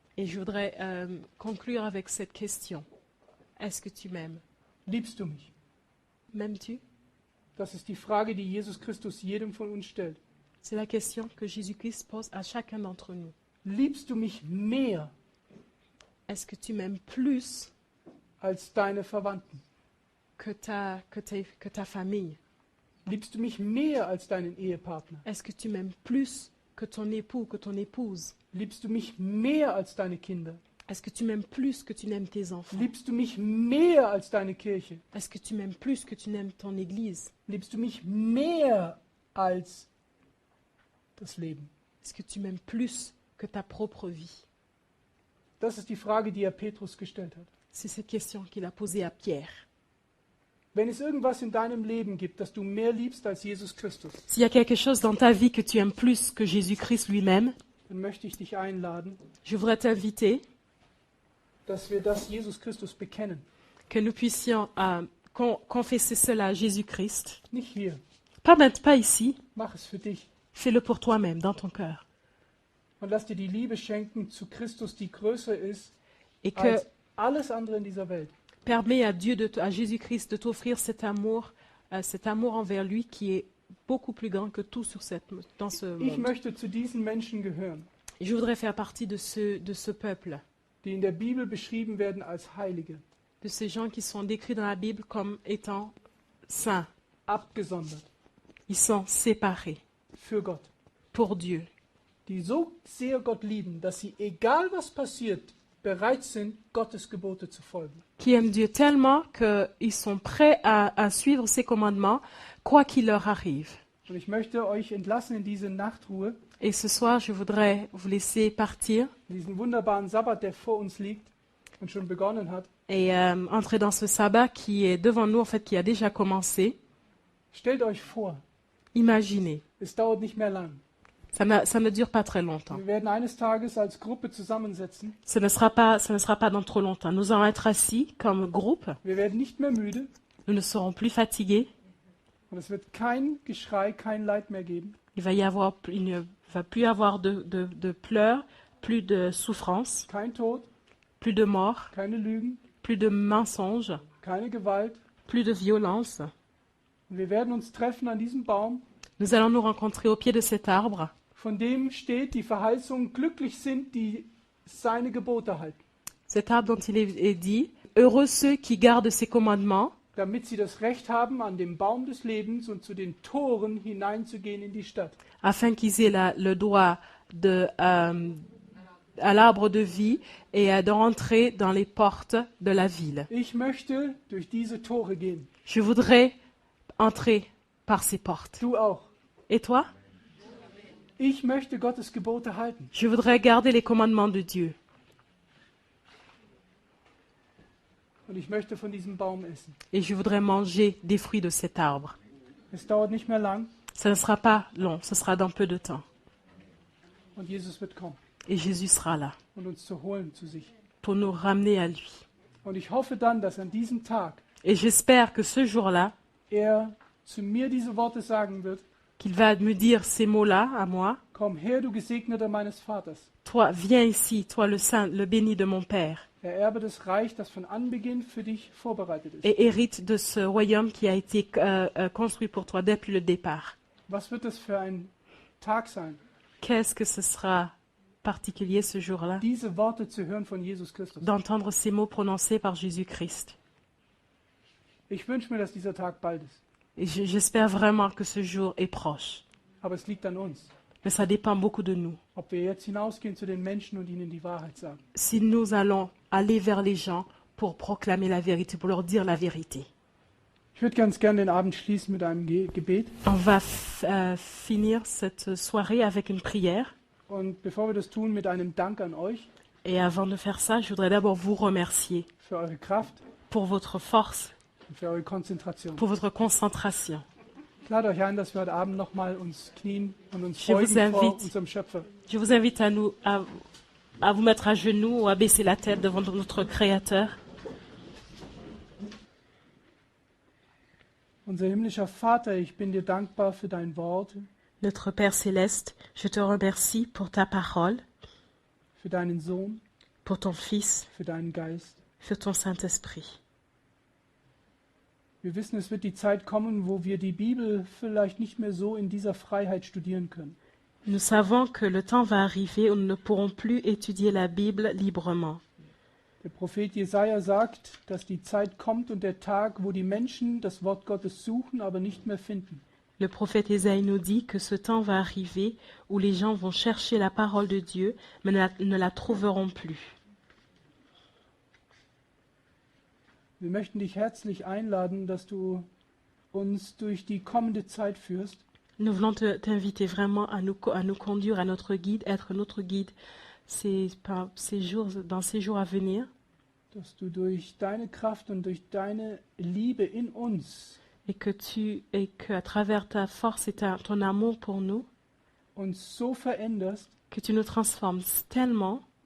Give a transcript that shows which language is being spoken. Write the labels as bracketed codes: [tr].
[fr] Et je voudrais conclure avec cette question. Est-ce que tu m'aimes? [de] Liebst du mich? [fr] M'aimes-tu? [de] Das ist die Frage, die Jesus Christus jedem von uns stellt. [fr] C'est la question que Jésus-Christ pose à chacun d'entre nous. [de] Liebst du mich mehr [fr] Est-ce que tu m'aimes plus [de] als deine Verwandten? [fr] que ta famille? [de] Liebst du mich mehr als deinen Ehepartner? [fr] Est-ce que tu m'aimes plus que ton époux, que ton épouse? [de] Liebst du mich mehr als deine Kinder? [fr] Est-ce que tu m'aimes plus que tu n'aimes tes enfants? [de] Liebst du mich mehr als deine Kirche? [fr] Est-ce que tu m'aimes plus que tu n'aimes ton église? [de] Liebst du mich mehr als das Leben? [fr] Est-ce que tu m'aimes plus que ta propre vie? [de] Das ist die Frage, die Petrus gestellt hat. [fr] C'est cette question qu'il a posée à Pierre. [de] Wenn es irgendwas in deinem Leben gibt, das du mehr liebst als Jesus Christus, [fr] S'il y a quelque chose dans ta vie que tu aimes plus que Jésus-Christ lui-même, [de] dann möchte ich dich einladen, [fr] je voudrais t'inviter [de] dass wir das Jesus Christus bekennen. [fr] que nous puissions confesser cela à Jésus-Christ. [de] Nicht hier. [fr] Pas ici, [de] Mach es für dich. [fr] fais-le pour toi-même, dans ton cœur. [de] Und lass dir die Liebe schenken zu Christus, die größer ist [fr] Et que [de] als alles andere in dieser Welt. [fr] permets à Dieu, à Jésus-Christ, de t'offrir cet amour envers lui qui est beaucoup plus grand que tout dans ce [de] Ich [fr] monde. [de] möchte zu diesen Menschen gehören, [fr] Et je voudrais faire partie de ce peuple, [de] die in der Bibel beschrieben werden als Heilige, [fr] de ces gens qui sont décrits dans la Bible comme étant saints. [de] abgesondert [fr] Ils sont séparés [de] für Gott, [fr] pour Dieu, [de] die so sehr Gott lieben, dass sie, egal was passiert, bereit sind, Gottes Gebote zu folgen. [fr] qui aiment Dieu tellement qu'ils sont prêts à suivre ses commandements, quoi qu'il leur arrive. [de] Und ich möchte euch entlassen in diese Nachtruhe, [fr] Et ce soir, je voudrais vous laisser partir [de] in diesen wunderbaren Sabbat, der vor uns liegt und schon begonnen hat. [fr] et entrer dans ce sabbat qui est devant nous, en fait, qui a déjà commencé. [de] Stellt euch vor, [fr] Imaginez, [de] es dauert nicht mehr lang. [fr] ça ne dure pas très longtemps. [de] Wir werden eines Tages als Gruppe zusammensetzen. [fr] Ce ne sera pas dans trop longtemps. Nous allons être assis comme groupe. [de] Wir werden nicht mehr müde [fr] Nous ne serons plus fatigués. [de] und es wird kein Geschrei, kein Leid mehr geben. [fr] Il ne va plus y avoir de pleurs, plus de souffrance, [de] Kein Tod, [fr] plus de mort, [de] keine Lügen, [fr] plus de mensonges, [de] keine Gewalt. [fr] plus de violence. [de] Und wir werden uns treffen an diesem Baum, [fr] Nous allons nous rencontrer au pied de cet arbre. [de] von dem steht die Verheißung, glücklich sind, die seine Gebote halten, [fr] Cet arbre dont il est dit, heureux ceux qui gardent ses commandements, [de] damit sie das Recht haben, an dem Baum des Lebens und zu den Toren hineinzugehen in die Stadt. [fr] afin qu'ils aient le droit à l'arbre de vie et de rentrer dans les portes de la ville. [de] Ich möchte durch diese Tore gehen. [fr] Je voudrais entrer par ces portes. [de] Du auch. [fr] Et toi? [de] Ich möchte Gottes Gebote halten. [fr] Je voudrais garder les commandements de Dieu. [de] Und ich möchte von diesem Baum essen. [fr] Et je voudrais manger des fruits de cet arbre. [de] Es dauert nicht mehr lang [fr] Ça ne sera pas long, ce sera dans peu de temps. [de] und Jesus wird kommen [fr] Et Jésus sera là [de] und uns zu holen zu sich. [fr] pour nous ramener à lui. [de] Und ich hoffe dann, dass an diesem Tag [fr] Et j'espère que ce jour-là, [de] zu mir diese Worte sagen wird: [fr] qu'il va me dire ces mots-là à moi. [de] Komm her, du Gesegneter meines Vaters. [fr] Toi, viens ici, toi le saint, le béni de mon Père, [de] Ererbe das Reich, das von Anbeginn für dich vorbereitet ist. [fr] et hérite de ce royaume qui a été construit pour toi depuis le départ. [de] Was wird das für ein Tag sein, [fr] Qu'est-ce que ce sera particulier ce jour-là, [de] diese Worte zu hören von Jesus Christus? [fr] d'entendre ces mots prononcés par Jésus-Christ. [de] Ich wünsche mir, dass dieser Tag bald ist. [fr] Et j'espère vraiment que ce jour est proche. [de] Aber es liegt an uns, [fr] Mais ça dépend beaucoup de nous. [de] ob wir jetzt hinausgehen zu den Menschen und ihnen die Wahrheit sagen. [fr] Si nous allons aller vers les gens pour proclamer la vérité, pour leur dire la vérité. [de] Ich würde ganz gerne den Abend schließen mit einem Gebet. [fr] On va finir cette soirée avec une prière. [de] Und bevor wir das tun, mit einem Dank an euch [fr] Et avant de faire ça, je voudrais d'abord vous remercier [de] für eure Kraft [fr] pour votre force, [de] und für eure Konzentration. [fr] pour votre concentration. [de] Ich lade euch ein, dass wir heute Abend nochmal uns knien und uns [fr] Je vous [de] beugen vor [fr] invite. [de] unserem Schöpfer. [fr] Je vous invite à vous mettre à genoux ou à baisser la tête devant notre Créateur. [de] Unser himmlischer Vater, ich bin dir dankbar für dein Wort, [fr] Notre Père céleste, je te remercie pour ta parole, [de] für deinen Sohn, [fr] pour ton Fils, [de] für deinen Geist. [fr] pour ton Saint-Esprit. [de] Wir wissen, es wird die Zeit kommen, wo wir die Bibel vielleicht nicht mehr so in dieser Freiheit studieren können. [fr] Nous savons que le temps va arriver où nous ne pourrons plus étudier la Bible librement. [de] Der Prophet Jesaja sagt, dass die Zeit kommt und der Tag, wo die Menschen das Wort Gottes suchen, aber nicht mehr finden. [fr] Le prophète Ésaïe nous dit que ce temps va arriver où les gens vont chercher la parole de Dieu, mais ne la trouveront plus. [de] Wir möchten dich herzlich einladen, dass du uns durch die kommende Zeit führst, [fr] Nous voulons t'inviter vraiment à nous conduire à notre guide, être notre guide dans ces jours à venir, [de] dass du durch deine Kraft und durch deine Liebe in uns [fr] et que à travers ta force et ton amour pour nous, [de] uns so veränderst, [fr] que tu nous transformes tellement